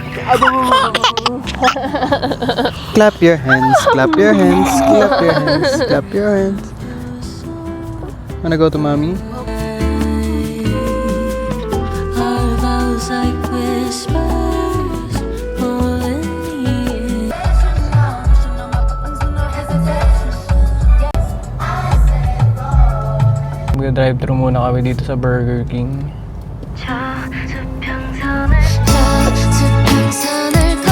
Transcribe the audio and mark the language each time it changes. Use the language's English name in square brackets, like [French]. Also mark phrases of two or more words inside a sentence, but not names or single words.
[English] Clap your hands. Clap your hands. Clap your hands. Clap your hands. Wanna go to mommy? our vows like whispers, pulling me in. [Filipino] Mag-drive-thru muna kami dito sa Burger King. [Korean] 저 수평선을